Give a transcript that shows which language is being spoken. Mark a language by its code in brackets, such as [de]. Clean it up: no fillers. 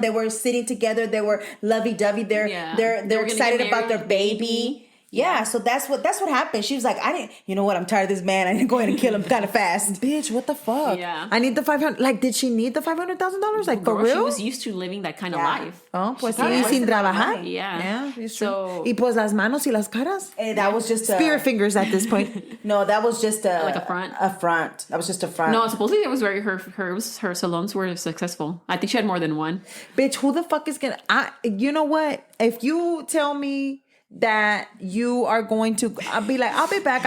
[en] They were sitting together. They were lovey-dovey. They're excited about their baby. Yeah, so that's what happened. She was like, you know what? I'm tired of this man. I need to go ahead and kill him kind of fast. Bitch, what the fuck? Yeah. I need the $500. Like, did she need the $500,000? Like, for real? She was used to living that kind of life. [es] Oh, pues sí, sin trabajar. [en] Yeah. [es] So, y pues las manos y las caras. [en] That was just spirit fingers at this point. No, that was just like a front. A front. That was just a front. No, supposedly it was her salons were successful. I think she had more than one. Bitch, who the fuck is gonna? You know what? If you tell me that you are going to, I'll be back.